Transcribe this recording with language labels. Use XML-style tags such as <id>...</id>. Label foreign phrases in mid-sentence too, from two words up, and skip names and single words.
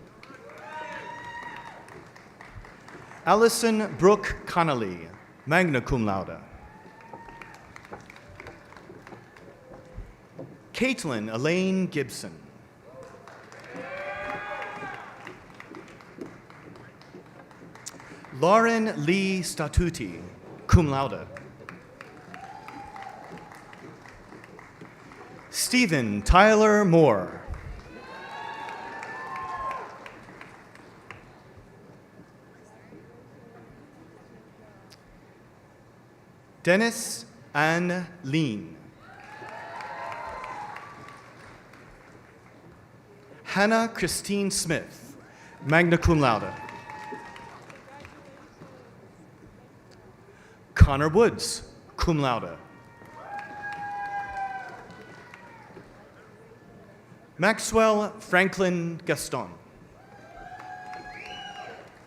<en>Allison Brooke Connolly,</en> <la>magna cum laude.</la> <en>Caitlin Elaine Gibson. Lauren Lee Statuti,</en> <la>cum laude.</la> <en>Stephen Tyler Moore. Dennis Ann Lean. Hannah Christine Smith,</en> <la>magna cum laude.</la> <en>Connor Woods,</en> <la>cum laude.</la> <en>Maxwell Franklin Gaston.</en>